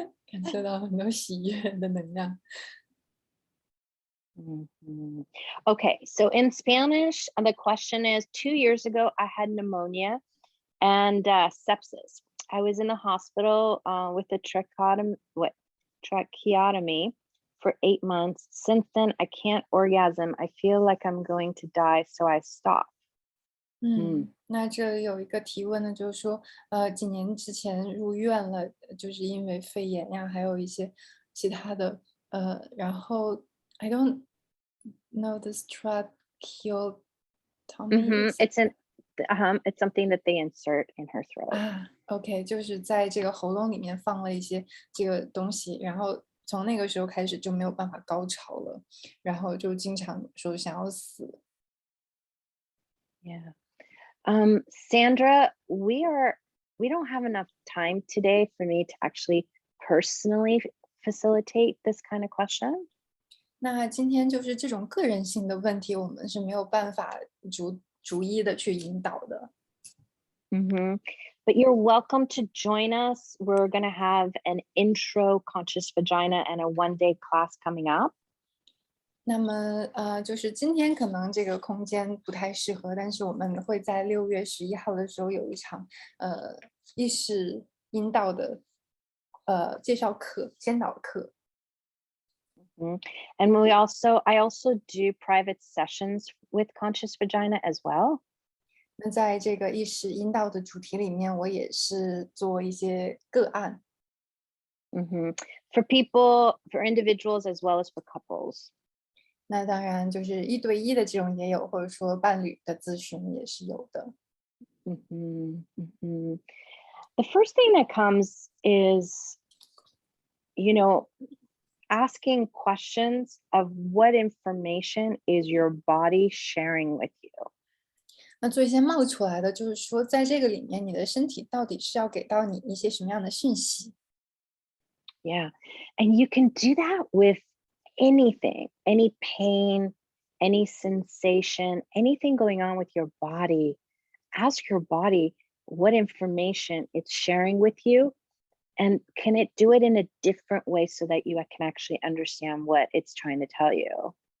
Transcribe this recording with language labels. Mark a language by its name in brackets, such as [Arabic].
[Chinese] 感受到很多喜悦的能量。 Mhm. [English] Okay, so in Spanish, the question is 2 years ago, I had pneumonia and sepsis. I was in the hospital with a tracheotomy for 8 months. Since then, I can't orgasm. I feel like I'm going to die, so I stop. [Chinese] 那这里有一个提问呢，就是说，几年之前入院了，就是因为肺炎呀，还有一些其他的，然后 [English] I don't know this tracheotomy is It's something that they insert in her throat. [Chinese] 啊，OK，就是在这个喉咙里面放了一些这个东西，然后从那个时候开始就没有办法高潮了，然后就经常说想要死。 Yeah. [English] Sandra, we don't have enough time today for me to actually personally facilitate this kind of question. [Chinese] 那今天就是这种个人性的问题，我们是没有办法逐一的去引导的。 Mhm. [English] But you're welcome to join us. We're going to have an intro conscious vagina and a 1-day class coming up. [Chinese] 那么，就是今天可能这个空间不太适合，但是我们会在6月11号的时候有一场，意识引导的，介绍课、先导课。 Mhm. [English] And I also do private sessions with conscious vagina as well. [Chinese] 那在这个意识引导的主题里面，我也是做一些个案。 Mhm. [English] For individuals as well as for couples. [Chinese] 那当然就是一对一的这种也有，或者说伴侣的咨询也是有的。 Mhm. Mhm. [English] The first thing that comes is, you know, asking questions of what information is your body sharing with you. [Chinese] 那最先冒出来的就是说，在这个里面，你的身体到底是要给到你一些什么样的讯息？ Yeah. [English] And you can do that with anything, any pain, any sensation, anything going on with your body. Ask your body what information it's sharing with you. And can it do it in a different way so that you can actually understand what it's trying to tell you?